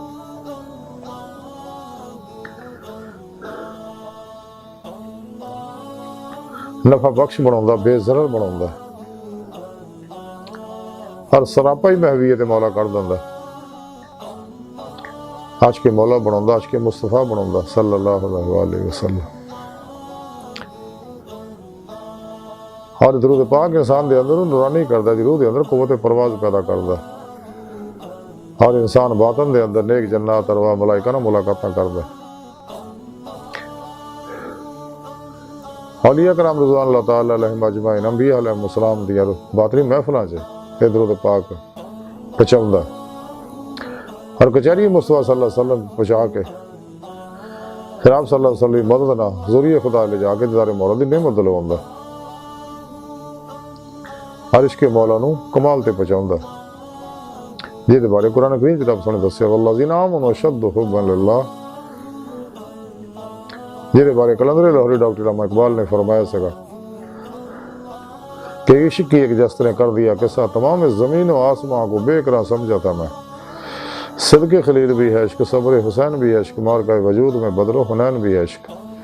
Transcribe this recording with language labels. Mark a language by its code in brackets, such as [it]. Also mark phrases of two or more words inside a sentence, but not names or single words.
[pa] نفع بخش بناؤں، بے ضرر بناؤں، اور سراپا ہی محویت مولا کر دیندا، عاشق مولا بناؤں، عاشق مصطفیٰ بناؤں صلی اللہ علیہ وآلہ وسلم۔ اور درود پاک انسان دے اندر نورانی کردا، روح دے اندر قوت پرواز پیدا کردا، اور انسان باطن دے اندر نیک جنات ارواح ملائکہ نال ملاقاتاں کردا۔ اولیاء کرام رضوان اللہ تعالی علیہم اجمعین، انبیاء علیہم السلام دی باطنی محفلاں چ درود پاک پہنچاوندا، اور کچہری مصطفیٰ صلی اللہ علیہ وسلم پہنچا کے پھر آپ صلی اللہ علیہ وسلم مدد نہ ذریعہ خدا لے جا کے دیدار مولا دی نعمت دلواوندا، اور عشق مولا نو کمال تے پہنچاوندا، جہدے بارے قرآن کریم وچ رب نے دسیا [ar] والذین آمنوا اشد حبا للہ، [pa] جہدے بارے کلندر لاہوری ڈاکٹر علامہ اقبال نے فرمایا سکا [ur] کہ عشق کی ایک جست نے کر دیا قصہ، تمام زمین و آسمان کو بے قرار سمجھا تھا میں، صدق خلیل بھی ہے عشق، صبر حسین بھی ہے عشق، مارکہ وجود میں بدر و حنین بھی ہے عشق،